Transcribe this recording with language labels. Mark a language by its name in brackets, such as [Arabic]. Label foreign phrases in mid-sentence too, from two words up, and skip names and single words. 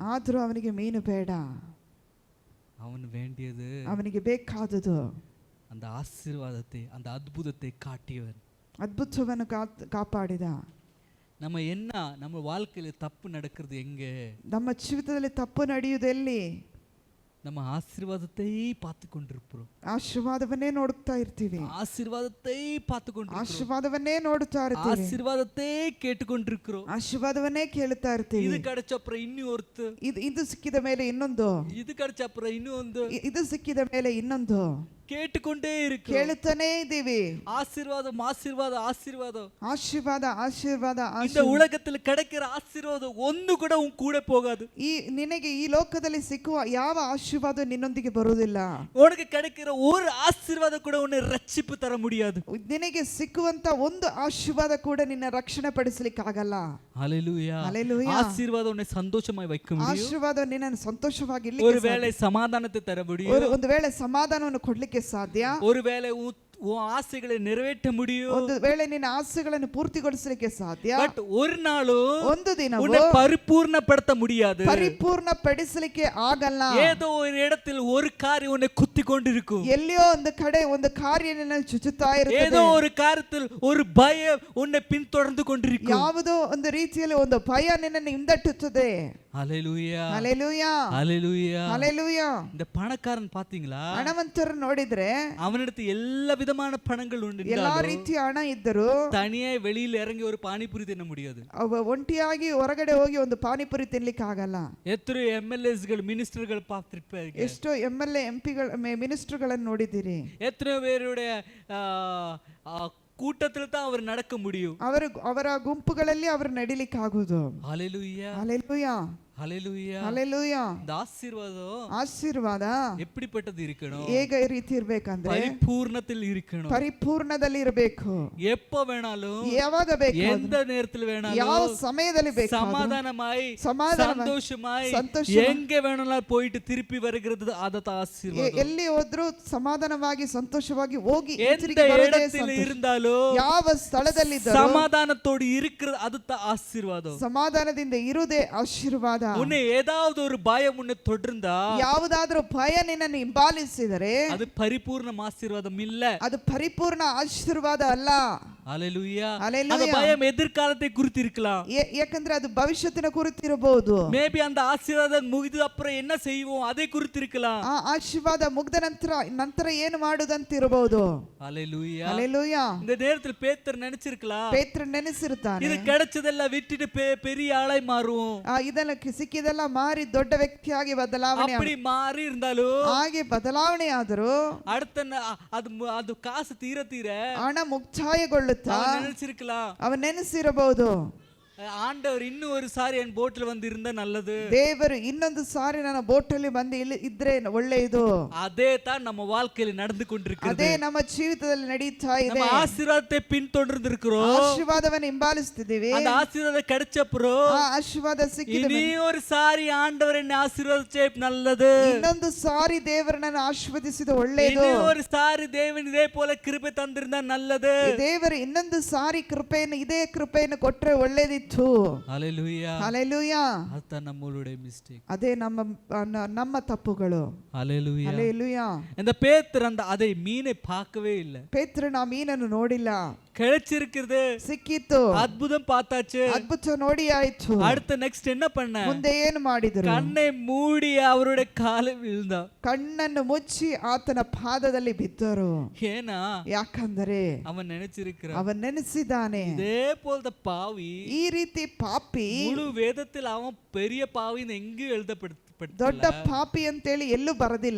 [Kannada] ಆದರೂ ಅವನಿಗೆ ಮೀನು ಬೇಡ. [Tamil] அவன் வேண்டியது [Kannada] ಅವನಿಗೆ ಬೇಕಾದುದು [Tamil] அந்த ஆசீர்வாதத்தை, அந்த அற்புதத்தை காட்டியவன். [Kannada] ಅದ್ಭುತವನ್ನು ಕಾಪಾಡಿದ. [Tamil] நம்ம வாழ்க்கையில தப்பு நடக்கிறது எங்க? [Kannada] ನಮ್ಮ ಜೀವಿತದಲ್ಲಿ ತಪ್ಪು ನಡೆಯುವುದೆಲ್ಲಿ? [Tamil] நம்ம ஆசீர்வாதத்தை பார்த்து கொண்டிருக்கிறோம். [Kannada] ಆಶೀರ್ವಾದವನ್ನೇ ನೋಡುತ್ತಾ ಇರ್ತೀವಿ. [Tamil] ஆசீர்வாதத்தை பார்த்து கொண்டிருக்கிறோம். [Kannada] ಆಶೀರ್ವಾದವನ್ನೇ ನೋಡುತ್ತಾ ಇರ್ತೀವಿ. [Tamil] ஆசீர்வாதத்தை கேட்டுக்கொண்டிருக்கிறோம். [Kannada] ಆಶೀರ್ವಾದವನ್ನೇ ಕೇಳುತ್ತಾ ಇರ್ತೀವಿ. [Tamil] இது கிடைச்ச அப்புறம் இன்னும் ஒருத்து, [Kannada] ಇದು ಸಿಕ್ಕಿದ ಮೇಲೆ ಇನ್ನೊಂದು, [Tamil] இது கிடைச்ச அப்புறம் இன்னும் ಒಂದು, [Kannada] ಇದು ಸಿಕ್ಕಿದ ಮೇಲೆ ಇನ್ನೊಂದು [Tamil] கேட்டுக்கொண்டே இருக்கு. [Kannada] ಕೇಳುತ್ತಾನೇ ಇದ್ದೀವಿ. [Tamil] ஆசீர்வாதம் ஆசீர்வாதம் ஆசீர்வாதம். [Kannada] ಆಶೀರ್ವಾದ ಆಶೀರ್ವಾದ [Tamil] இந்த உலகத்தில் கிடைக்கிற ஆசீர்வாதம் ஒன்று கூட உன் கூட போகாது. [Kannada] ನಿನಗೆ ಈ ಲೋಕದಲ್ಲಿ ಸಿಕ್ಕುವ ಯಾವ ಆಶೀರ್ವಾದ ನಿನ್ನೊಂದಿಗೆ ಬರುವುದಿಲ್ಲ. [Tamil] உனக்கு கிடைக்கிற ஒரு ஆசீர்வாதம் கூட உன்னை ரட்சிப்பு தர முடியாது. [Kannada] ನಿನಗೆ ಸಿಕ್ಕುವಂತ ಒಂದು ಆಶೀರ್ವಾದ ಕೂಡ ನಿನ್ನ ರಕ್ಷಣೆ ಪಡಿಸಲಿಕ್ಕೆ ಆಗಲ್ಲ. [Tamil] ஹல்லேலூயா. ஹல்லேலூயா. ஆசீர்வாதம் உன்னை சந்தோஷமாய் வைக்க முடியும். [Kannada] ಆಶೀರ್ವಾದ ನಿನ್ನನ್ನು ಸಂತೋಷವಾಗಿ [Tamil] ஒருவேளை சமாதானத்தை தர முடியும். [Kannada] ಒಂದು ವೇಳೆ ಸಮಾಧಾನವನ್ನು ಕೊಡ್ಲಿಕ್ಕೆ ಸಾಧ್ಯ. [Tamil] ஒருவேளை உன் ஆசைகளை நிறைவேற்ற முடியும். [Kannada] ಒಂದು ವೇಳೆ ನಿನ್ನ ಆಸೆಗಳನ್ನು ಪೂರ್ತಿಗೊಳಿಸಲಿಕ್ಕೆ ಸಾಧ್ಯ. [Tamil] பட் ஒரு நாளும் [Kannada] ಒಂದು ದಿನ [Tamil] உன்னை பரிபூர்ணப்படுத்த முடியாது. [Kannada] ಪರಿಪೂರ್ಣ ಪಡಿಸಲಿಕ್ಕೆ ಆಗಲ್ಲ. [Tamil] ஏதோ ஒரு இடத்தில் ஒரு காரியம் உன்னை குத்தி கொண்டிருக்கும். [Kannada] ಎಲ್ಲಿಯೋ ಒಂದು ಕಡೆ ಒಂದು ಕಾರ್ಯ ನಿನ್ನನ್ನು ಚುಚ್ಚುತ್ತಾ ಇರುತ್ತದೆ. [Tamil] ஏதோ ஒரு காரியத்தில் ஒரு பயம் உன்னை பின்தொடர்ந்து கொண்டிருக்கும். [Kannada] ಯಾವುದೋ ಒಂದು ರೀತಿಯಲ್ಲಿ ಒಂದು ಭಯ ನಿನ್ನನ್ನು ಹಿಂದಟ್ಟುತ್ತದೆ. [Tamil] ஹல்லேலூயா. ஹல்லேலூயா. ஹல்லேலூயா. ஹல்லேலூயா. இந்த பணக்காரன் பாத்தீங்களா? [Kannada] ಹಣವಂತರ ನೋಡಿದ್ರೆ [Tamil] அவனிடத்து எல்லா விதமான பணங்கள் உண்டு. [Kannada] ಎಲ್ಲಾ ರೀತಿಯ ಹಣ ಇದ್ದರೂ [Tamil] தனியா வெளியில இறங்கி ஒரு பானிபூரி தின்ன முடியாது. [Kannada] ಒಂಟಿಯಾಗಿ ಹೊರಗಡೆ ಹೋಗಿ ಒಂದು ಪಾನಿಪುರಿ ತಿನ್ಲಿಕ್ಕೆ ಆಗಲ್ಲ. [Tamil] எத்தனை [English] MLAsகள் ministersகள் [Tamil] பார்த்திருப்பீங்க. [Kannada] ಎಷ್ಟೋ [English] MLA MP ministerಗಳನ್ನು [Kannada] ನೋಡಿದ್ದೀರಿ. [Tamil] எத்தனை பேருடைய கூட்டத்தில் தான் அவர் நடக்க முடியும். [Kannada] ಅವರ ಗುಂಪುಗಳಲ್ಲಿ ಅವರು ನಡಿಲಿಕ್ಕೆ ಆಗುವುದು. [Tamil] ஹல்லேலூயா. ஹல்லேலூயா. ஹல்லேலூயா. ஹல்லேலூயா. இந்த ஆசீர்வாதம் [Kannada] ಆಶೀರ್ವಾದ [Tamil] எப்படிப்பட்டது இருக்கணும்? [Kannada] ಹೇಗೆ ರೀತಿ ಇರಬೇಕಂದ್ರೆ [Tamil] பரிபூர்ணத்தில் இருக்கணும். [Kannada] ಪರಿಪೂರ್ಣದಲ್ಲಿ ಇರಬೇಕು. [Tamil] எப்ப வேணாலும், [Kannada] ಯಾವಾಗ ಬೇಕು, [Tamil] எந்த நேரத்தில் [Kannada] ಯಾವ [Tamil] வேணாலும் [Kannada] ಸಮಯದಲ್ಲಿ ಬೇಕು, [Tamil] சமாதானமாய் சந்தோஷமாய் எங்க வேணாலும் போயிட்டு திருப்பி வருகிறது அததான் ஆசீர்வாதம். [Kannada] ಎಲ್ಲಿ ಹೋದ್ರೂ ಸಮಾಧಾನವಾಗಿ ಸಂತೋಷವಾಗಿ ಹೋಗಿ [Tamil] எந்த இடத்தில் இருந்தாலும், [Kannada] ಯಾವ ಸ್ಥಳದಲ್ಲಿ [Tamil] சமாதானத்தோடு இருக்கிறது அதுதான் ஆசீர்வாதம். [Kannada] ಸಮಾಧಾನದಿಂದ ಇರುವುದೇ ಆಶೀರ್ವಾದ. [Tamil] உன்னை ஏதாவது ஒரு பயம் உன்னை தொடர்ந்தா, [Kannada] ಯಾವುದಾದ್ರೂ ಭಯ ನಿನ್ನನ್ನು ಹಿಂಬಾಲಿಸಿದರೆ [Tamil] அது பரிபூர்ண ஆசீர்வாதம் இல்ல. [Kannada] ಅದು ಪರಿಪೂರ್ಣ ಆಶೀರ್ವಾದ ಅಲ್ಲ. [Tamil] ஹல்லேலூயா. ஹல்லேலூயா. அந்த பயம் எதிர்காலத்தை குறித்து இருக்கலாம். [Kannada] ಯಾಕಂದ್ರೆ ಅದು ಭವಿಷ್ಯತ್ತಿನ ಕುರಿತಿರಬಹುದು. [Tamil] மேபி அந்த ஆசீர்வாதம் ಮುಗಿದ அப்புறம் என்ன செய்வோம் அதை குறித்து இருக்கலாம். [Kannada] ಆ ಆಶೀರ್ವಾದ ಮುಗ್ದ ನಂತರ ಏನು ಮಾಡುದಂತ ಇರಬಹುದು. [Tamil] ஹல்லேலூயா. ஹல்லேலூயா. இந்த நேரத்தில் பேதுரு நினைச்சிருக்கலாம், [Kannada] ಪೇತ್ರ ನೆನೆಸಿರುತ್ತಾನೆ, [Tamil] இது கிடைச்சதெல்லாம் விட்டுட்டு பெரிய ஆளாய் மாறுவோம். [Kannada] ಇದೆಲ್ಲ ಸಿಕ್ಕಿದೆಲ್ಲ ಮಾರಿ ದೊಡ್ಡ ವ್ಯಕ್ತಿಯಾಗಿ ಬದಲಾವಣೆ. [Tamil] அப்படி மாறி இருந்தாலும், [Kannada] ಹಾಗೆ ಬದಲಾವಣೆ ಆದರೂ [Tamil] அடுத்த அது காசு தீர தீர [Kannada] ಹಣ ಮುಕ್ತಾಯಗೊಳ್ಳುತ್ತಾ [Tamil] நினைச்சிருக்கலாம், [Kannada] ಅವன் ನೆನೆಸಿರಬಹುದು, [Tamil] ஆண்டவர் இன்னும் ஒரு சாரி என் போட்ல வந்து இருந்தா நல்லது, [Kannada] ದೇವರು ಇನ್ನೊಂದು ಸಾರಿ ನನ್ನ ಬೋಟಲ್ಲಿ ಬಂದು ಇದ್ರೆ ಒಳ್ಳೆಯದು. [Tamil] அதே தான் நம்ம வாழ்க்கையில நடந்து கொண்டிருக்கிறது. [Kannada] ಅದೇ ನಮ್ಮ ಜೀವಿತದಲ್ಲಿ ನಡೀತಾ ಇದೆ. [Tamil] நம்ம ஆசீர்வாதத்தை பின்தொடர்ந்து இருக்கிறோம். [Kannada] ಆಶೀರ್ವಾದವನ್ನು ಹಿಂಬಾಲಿಸ್ತಿದ್ದೀವಿ. [Tamil] அந்த ஆசீர்வாதம் கிடைச்சப்புறம் [Kannada] ಆ ಆಶೀರ್ವಾದ ಸಿಕ್ಕಿದ [Tamil] இனி ஒரு சாரி ஆண்டவர் என்னை ஆசீர்வதிச்சே நல்லது, [Kannada] ಇನ್ನೊಂದು ಸಾರಿ ದೇವರು ನನ್ನ ಆಶೀರ್ವದಿಸಿದ ಒಳ್ಳೆಯದು, [Tamil] இனி ஒரு சாரி தேவன் இதே போல கிருபை தந்திருந்தா நல்லது, [Kannada] ದೇವರು ಇನ್ನೊಂದು ಸಾರಿ ಕೃಪೆಯನ್ನು ಇದೇ ಕೃಪೆಯನ್ನು ಕೊಟ್ರೆ ಒಳ್ಳೆಯದಿತ್ತು. [Tamil] ஹல்லேலூயா. ஹல்லேலೂಯಾ. அதுதான் நம்மளுடைய மிஸ்டேக். [Kannada] ಅದೇ ನಮ್ಮ ತಪ್ಪುಗಳು. [Tamil] ஹல்லேலூயா. ஹல்லேலூயா. இந்த பேதுரு அதை மீனை பார்க்கவே இல்லை. [Kannada] ಪೇತ್ರನ ಮೀನನ್ನು ನೋಡಿಲ್ಲ. [Tamil] கிடைச்சிருக்கிறது, [Kannada] ಸಿಕ್ಕಿತ್ತು, [Tamil] அற்புதம் பார்த்தாச்சு, [Kannada] ಅದ್ಭುತ ನೋಡಿ ಆಯ್ತು. [Tamil] அடுத்த நெக்ஸ்ட் என்ன பண்ண? [Kannada] ಮುಂದೆ ಏನು ಮಾಡಿದರು? [Tamil] கண்ணை மூடி அவருடைய காலை விழுந்தா, [Kannada] ಕಣ್ಣನ್ನು ಮುಚ್ಚಿ ಆತನ ಪಾದದಲ್ಲಿ ಬಿದ್ದರು. [Tamil] ஏனா [Kannada] ಯಾಕಂದರೆ [Tamil] அவன் நினைச்சிருக்கிறான், [Kannada] ಅವನ್ ನೆನೆಸಿದ್ದಾನೆ, [Tamil] இதே போல பாவி, [Kannada] ಈ ರೀತಿ ಪಾಪಿ [Tamil] முழு வேதத்தில் அவன் பெரிய பாவின்னு எங்கேயும் எழுதப்பட்டு [Kannada] ದೊಡ್ಡ ಪಾಪಿ ಅಂತೇಳಿ ಎಲ್ಲೂ ಬರದಿಲ್ಲ.